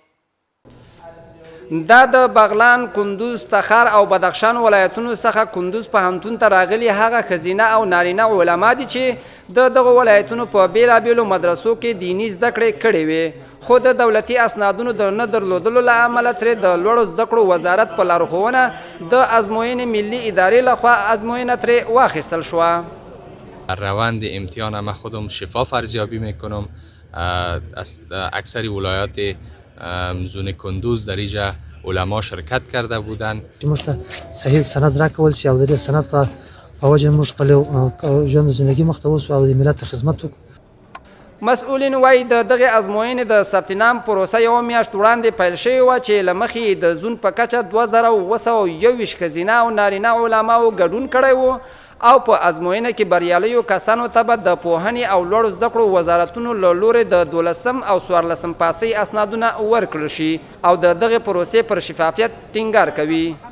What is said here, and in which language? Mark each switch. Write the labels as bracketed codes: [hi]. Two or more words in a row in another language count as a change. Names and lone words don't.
[ps] دا د بغلان، کندوز، تخار او بدخشان ولایتونو څخه کندوز پوهنتون ته راغلي هغه ښځینه او نارینه علما دي چې د دغو ولایتونو په بېلابېلو مدرسو کې دیني زده کړې کړې وې خو د دولتي اسنادونو د نه درلودلو له امله ترې د لوړو زده کړو وزارت په لارښوونه د ازموینې ملي ادارې لخوا ازموینه ترې واخیستل شوه. [fa] روند امتحان ما خودم شفاف ارزیابی میکنم. از اکثر ولایات زون کندوز در اینجا علما شرکت کرده بودند. [ps] موږ ته صحیح سند راکول شي او د دې سند په وجه موږ خپل ژوند زندگی مخ ته وسو او د ملت خدمت وکړو. مسؤلین وایي د دغې ازموینې د ثبت نام پروسه یوه میاشت وړاندې پیل شوې وه چې له مخې د زون په کچه 2,221 ښځینه او نارینه علماو ګډون کړی و او په ازموینه کې بریالیو کسانو ته به د پوهنې او لوړو زده کړو وزارتونو له لورې د 12 او 14 پاسۍ اسنادونه ورکړل شي او د دغې پروسې پر شفافیت ټینګار کوي.